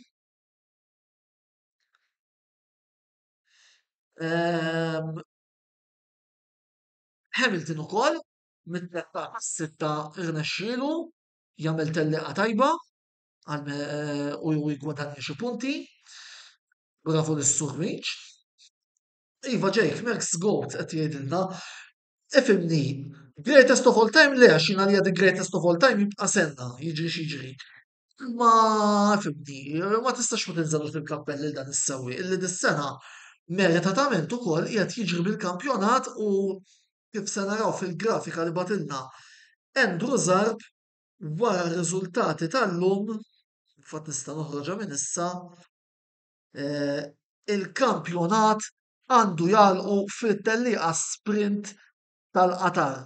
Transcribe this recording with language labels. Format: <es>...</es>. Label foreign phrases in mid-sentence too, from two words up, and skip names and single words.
<mt>Hamilton ukoll mit-13 sitta irnexxielu jagħmel telliqa tajba u jgwadanja xi punti. Bravu lis-Sur Reach. Iva Jake, Merckx Goat qed jgħidilna. Ifhimni,</mt> <en>greatest of all time</en> <mt>le għax jiena li</mt> <en>the greatest of all time</en> <mt>jibqa' senna, jiġri x'jiġri. Ma fimni, ma tistax ma tinżel fil-kappell lil dan is-sewwieq illi dis-sena meritatament ukoll qiegħed jiġri bil-kampjonat u kif se naraw fil-grafika li batilna Andrew Zarb wara r-riżultati tal-lum, fatt nista' noħroġha minn issa, il-kampjonat għandu jalqu fit-tellieqa sprint tal-qatar.</mt>